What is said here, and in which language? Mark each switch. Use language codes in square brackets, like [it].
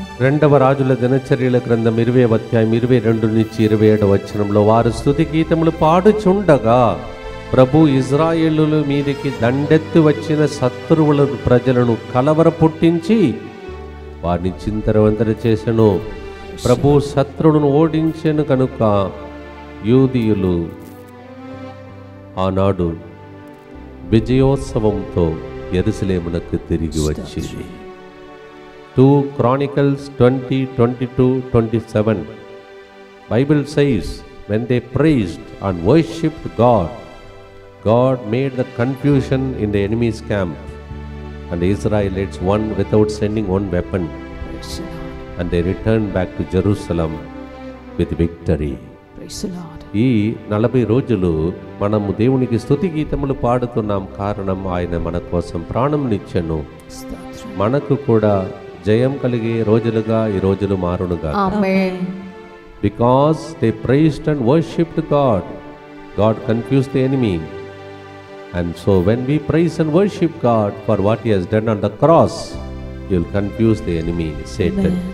[te] రెండవ రాజుల దినచర్యల గ్రంథం 20వ అధ్యాయం 22 నుంచి 27వ వచనంలో వారు స్తుతి గీతములు పాడుచుండగా ప్రభు ఇజ్రాయేలుల మీదికి దండెత్తి వచ్చిన శత్రువుల ప్రజలను కలవర పుట్టించి వారిని చింతరవంతర చేసెను. ప్రభు శత్రువులను ఓడించెను కనుక యూదీయులు ఆనాడు విజయోత్సవంతో యెరూషలేమునకు తిరిగి వచ్చింది. [en] 2 Chronicles 20:22-27 Bible says, when they praised and worshipped God, God made the confusion in the enemy's camp, and the Israelites won without sending one weapon, and they returned back to Jerusalem with victory. [te] ఈ 40 రోజులు మనము దేవునికి స్తుతి గీతములు పాడుతున్నాం. కారణం ఆయన మన కోసం ప్రాణంనిచ్చెను. మనకు కూడా జయం కలిగే రోజులుగా ఈ రోజులు మారునుగా. [en] Because they praised and worshipped God, God confused the enemy. And so when we praise and worship God for what he has done on the cross, he will confuse the enemy, Satan.